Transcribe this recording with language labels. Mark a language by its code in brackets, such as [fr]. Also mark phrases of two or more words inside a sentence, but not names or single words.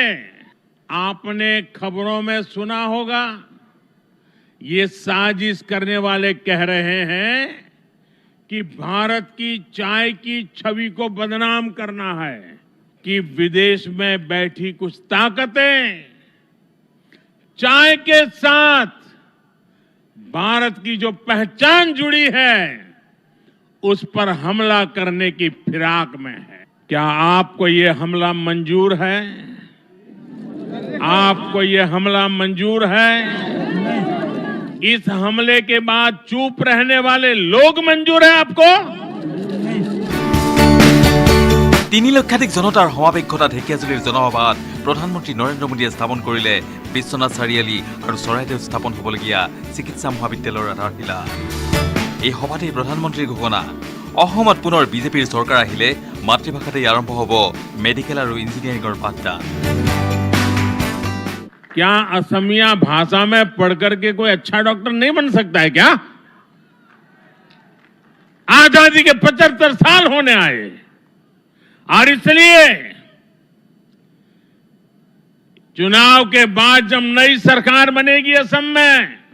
[hi] आपने खबरों में सुना होगा, ये साजिश करने वाले कह रहे हैं कि भारत की चाय की छवि को बदनाम करना है, कि विदेश में बैठी कुछ ताकतें चाय के साथ भारत की जो पहचान जुड़ी है उस पर हमला करने की फिराक में है। क्या आपको ये हमला मंजूर है? आपको ये हमला मंजूर है? इस हमले के बाद चुप रहने वाले लोग मंजूर है आपको? [as] ৩ লক্ষাধিক জনতাৰ সমাৱেশ ঘটা ঢেকিয়াজুলিৰ জনসভাত প্ৰধানমন্ত্ৰী নৰেন্দ্ৰ মোদীয়ে স্থাপন কৰিলে বিশ্বনাথ চাৰিআলি আৰু চৰাইদেউত স্থাপন হ'বলগীয়া চিকিৎসা মহাবিদ্যালয়ৰ আধাৰশিলা। এই সভাতেই প্ৰধানমন্ত্ৰীৰ ঘোষণা, অসমত পুনৰ বিজেপিৰ চৰকাৰ আহিলে মাতৃভাষাতেই আৰম্ভ হ'ব মেডিকেল আৰু ইঞ্জিনিয়াৰিঙৰ পাঠদান। [hi] क्या असमिया भाषा में पढ़कर के कोई अच्छा डॉक्टर नहीं बन सकता है क्या? आजादी के 75 साल होने आए और इसलिए चुनाव के बाद जब नई सरकार बनेगी असम में,